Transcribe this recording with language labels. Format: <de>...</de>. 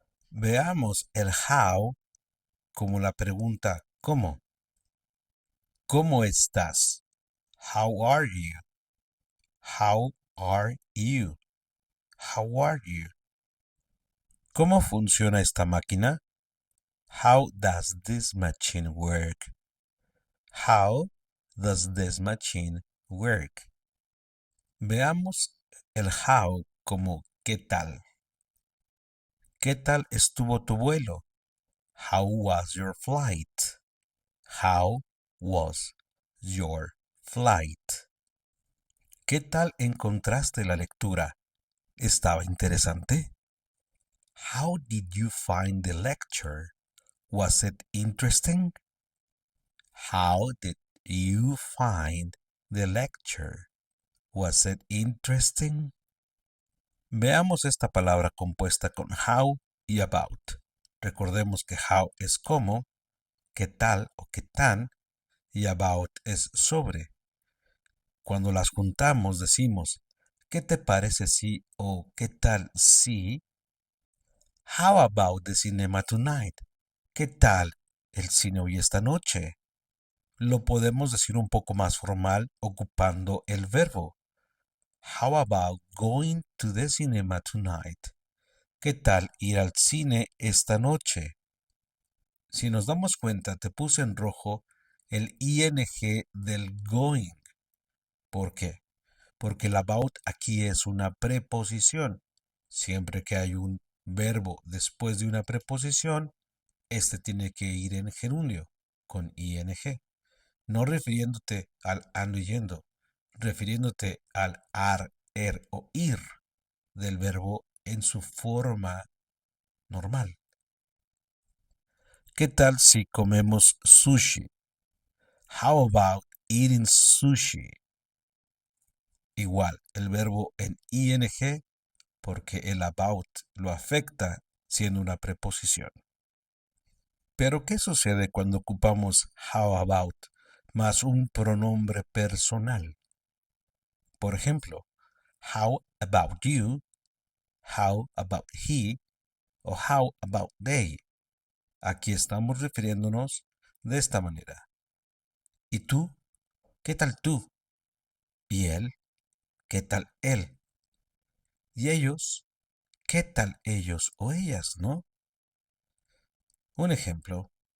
<es>Veamos el how como la pregunta ¿cómo? ¿Cómo estás?</es> <en>How are you? How are you? How are you?</en> <es>¿Cómo funciona esta máquina?</es> <en>How does this machine work? How does this machine work?</en> <es>Veamos el how como ¿qué tal? ¿Qué tal estuvo tu vuelo?</es> <en>How was your flight? How was your flight?</en> <es>¿Qué tal encontraste la lectura? ¿Estaba interesante?</es> <en>How did you find the lecture? Was it interesting? How did you find the lecture? Was it interesting?</en> <es>Veamos esta palabra compuesta con how y about. Recordemos que how es cómo, qué tal o qué tan, y about es sobre. Cuando las juntamos decimos, ¿qué te parece si o qué tal si?</es> <en>How about the cinema tonight?</en> <es>¿Qué tal el cine hoy esta noche? Lo podemos decir un poco más formal ocupando el verbo.</es> <en>How about going to the cinema tonight?</en> <es>¿Qué tal ir al cine esta noche? Si nos damos cuenta, te puse en rojo el ing del going. ¿Por qué? Porque el about aquí es una preposición. Siempre que hay un verbo después de una preposición, este tiene que ir en gerundio, con ing. No refiriéndote al ando yendo, refiriéndote al ar, o ir del verbo en su forma normal. ¿Qué tal si comemos sushi?</es> <en>How about eating sushi?</en> <es>Igual, el verbo en ing porque el about lo afecta siendo una preposición. Pero ¿qué sucede cuando ocupamos how about más un pronombre personal? Por ejemplo,</es> <en>how about you, how about he o how about they.</en> <es>Aquí estamos refiriéndonos de esta manera. ¿Y tú? ¿Qué tal tú? ¿Y él? ¿Qué tal él? ¿Y ellos? ¿Qué tal ellos o ellas, no? Un ejemplo.</es>